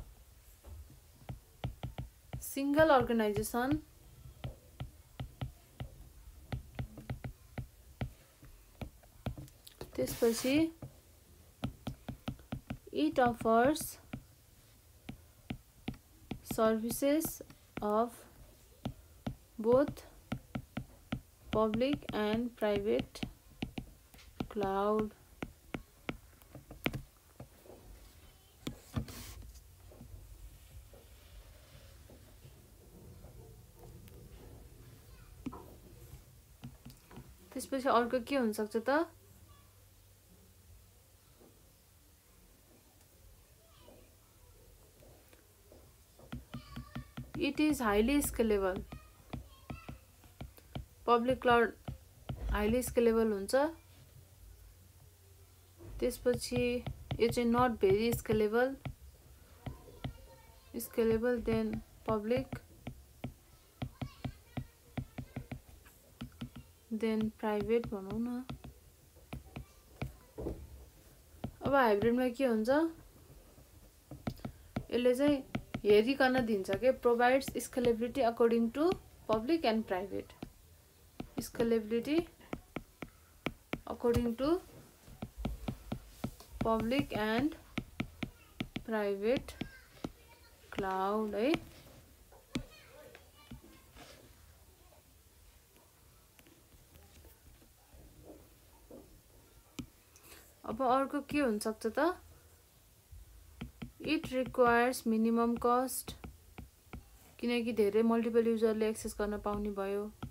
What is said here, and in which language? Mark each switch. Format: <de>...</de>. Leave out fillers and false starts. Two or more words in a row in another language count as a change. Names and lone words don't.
<en>single organisation त्यसपछि it offers services of both public and private cloud.</en> <ne>त्यसपछि अर्को के हुन सक्छ त,</ne> <en>it is highly scalable. public cloud highly scalable हुन्छ।</en> <ne>त्यसपछि यो चाहिँ</ne> <en>not very scalable than public than private</en> <ne>भनौँ न। अब हाइब्रिडमा के हुन्छ, यसले चाहिँ हेरिकन दिन्छ के,</ne> <en>provides scalability according to public and private. scalability according to public and private cloud है।</en> <ne>अब अर्को के हुन सक्छ त,</ne> <en>it requires minimum cost,</en> <ne>किनकि धेरै</ne> <en>multiple userले</en> <ne>एक्सेस गर्न पाउने भयो।</ne>